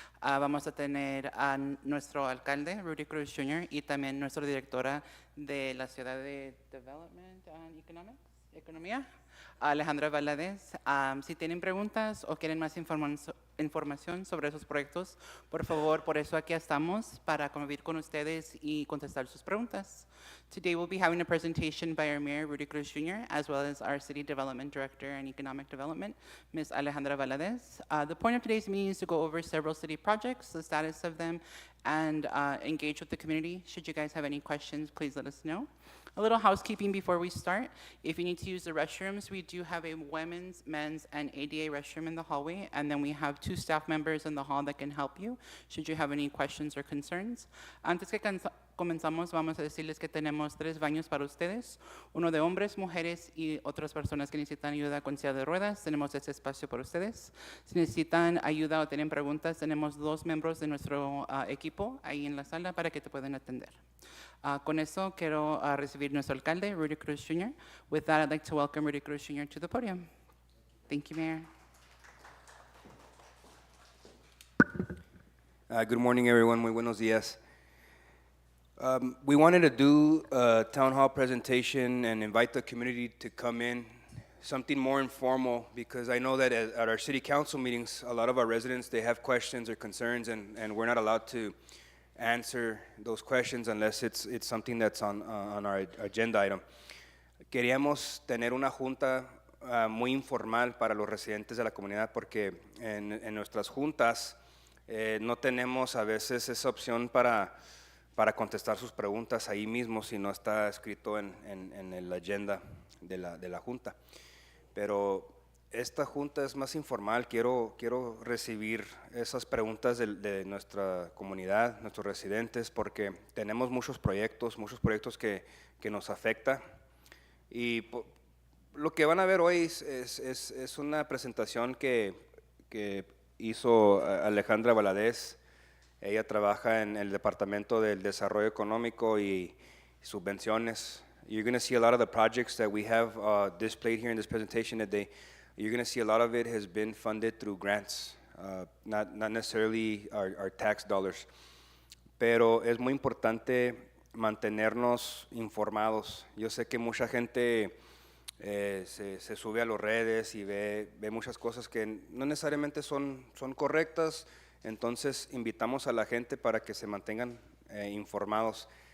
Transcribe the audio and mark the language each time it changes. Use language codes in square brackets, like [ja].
[es] Vamos a tener a nuestro alcalde, Rudy Cruz Jr., y también nuestra directora de la ciudad de Development and Economía, Alejandra Valadez. Si tienen preguntas o quieren más información sobre esos proyectos, por favor, por eso aquí estamos, para convivir con ustedes y contestar sus preguntas. [en] Today we'll be having a presentation by our Mayor, Rudy Cruz Jr., as well as our City Development Director and Economic Development, Ms. Alejandra Valadez. The point of today's meeting is to go over several city projects, the status of them, and engage with the community. Should you guys have any questions, please let us know. A little housekeeping before we start. If you need to use the restrooms, we do have a women's, men's, and ADA restroom in the hallway, and then we have 2 staff members in the hall that can help you, should you have any questions or concerns. [es] Antes que comenzamos, vamos a decirles que tenemos 3 baños para ustedes, uno de hombres, mujeres y otras personas que necesitan ayuda con silla de ruedas. Tenemos ese espacio para ustedes. Si necesitan ayuda o tienen preguntas, tenemos 2 miembros de nuestro equipo ahí en la sala para que te puedan atender. Con eso quiero recibir nuestro alcalde, Rudy Cruz Jr. [en] With that, I'd like to welcome Rudy Cruz Jr. to the podium. Thank you, Mayor. Good morning, everyone. [es] Muy buenos días. [en] We wanted to do a town hall presentation and invite the community to come in, something more informal, because I know that at our city council meetings, a lot of our residents, they have questions or concerns, and we're not allowed to answer those questions unless it's something that's on our agenda item. [es] Queríamos tener una junta muy informal para los residentes de la comunidad, porque en nuestras juntas no tenemos a veces esa opción para contestar sus preguntas ahí mismo si no está escrito en la agenda de la junta. Pero esta junta es más informal. Quiero recibir esas preguntas de nuestra comunidad, nuestros residentes, porque tenemos muchos proyectos que nos afectan. Y lo que van a ver hoy es una presentación que hizo Alejandra Valadez. Ella trabaja en el Departamento del Desarrollo Económico y Subvenciones. [en] You're going to see a lot of the projects that we have displayed here in this presentation today. You're going to see a lot of it has been funded through grants, not necessarily our tax dollars. [es] Pero es muy importante mantenernos informados. Yo sé que mucha gente se sube a las redes y ve muchas cosas que no necesariamente son correctas. Entonces invitamos a la gente para que se mantengan informados.